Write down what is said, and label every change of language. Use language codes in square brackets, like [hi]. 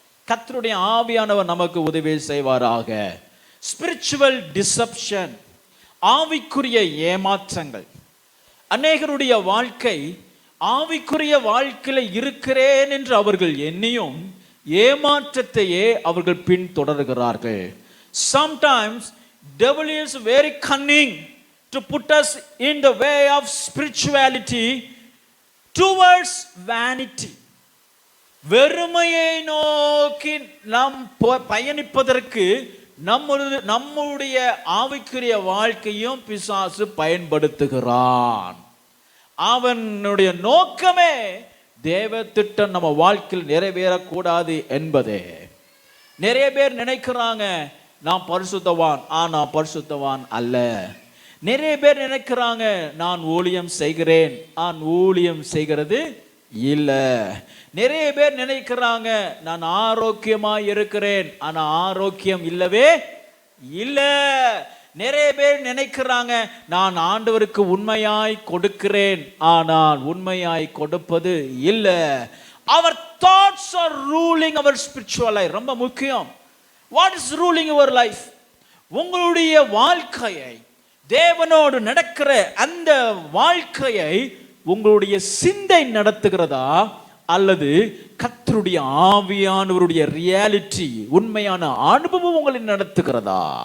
[ta] கர்த்தருடைய ஆவியானவர் நமக்கு உதவி செய்வாராக. ஸ்பிரிச்சுவல் டிசப்ஷன், ஆவிக்குரிய ஏமாற்றங்கள். அநேகருடைய வாழ்க்கை ஆவிக்குரிய வாழ்க்கையில இருக்கிறேன் என்று அவர்கள் எண்ணியும் ஏமாற்றத்தையே அவர்கள் பின்தொடர்கிறார்கள். [en] Sometimes devil is very cunning to put us in the way of spirituality towards vanity. [ta] வெறுமையை நோக்கி நாம் பயணிப்பதற்கு நம்முடைய ஆவிக்குரிய வாழ்க்கையும் பிசாசு பயன்படுத்துகிறான். அவனுடைய நோக்கமே தேவ திட்டம் நம்ம வாழ்க்கையில் நிறைவேறக்கூடாது என்பதே. நிறைய பேர் நினைக்கிறாங்க நான் பரிசுத்தவான், ஆனா பரிசுத்தவான் அல்ல. நிறைய பேர் நினைக்கிறாங்க நான் ஊழியம் செய்கிறேன், நான் ஊழியம் செய்கிறது இல்ல. நிறைய பேர் நினைக்கிறாங்க நான் ஆரோக்கியமா இருக்கிறேன், ஆனா ஆரோக்கியம் இல்லவே இல்ல. நிறைய பேர் நினைக்கிறாங்க நான் ஆண்டவருக்கு உண்மையாய் கொடுக்கிறேன், ஆனால் உண்மையாய் கொடுப்பது இல்ல. [en] Our thoughts are ruling our spiritual life. [ta] ரொம்ப முக்கியம். [en] What is ruling your life? [ta] உங்களுடைய வாழ்க்கையை, தேவனோடு நடக்கிற அந்த வாழ்க்கையை உங்களுடைய சிந்தை நடத்துகிறதா, அல்லது கர்த்தருடைய ஆவியானவருடைய ரியாலிட்டி, உண்மையான அனுபவம் உங்களை நடத்துகிறதா?